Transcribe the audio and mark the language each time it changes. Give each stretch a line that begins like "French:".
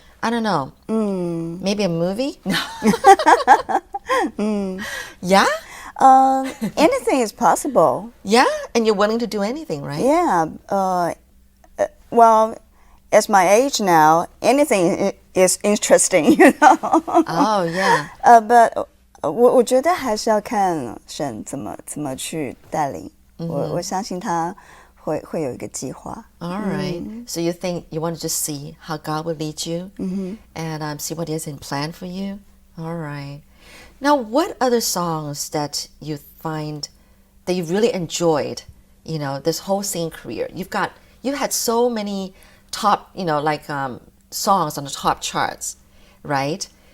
English: I don't know. Maybe a movie? Yeah? Anything is possible. Yeah? And you're willing to do anything, right? Yeah. Well, at my age now, anything is interesting, Oh, yeah. But
Chinese: 我觉得还是要看神怎么去带领。我相信他会有一个计划。
English: All right. So you think you want to just see how God will lead you and see what is in plan for you? All right. Now, what other songs that you find that you really enjoyed, this whole singing career? You've had so many top, songs on the top charts, right?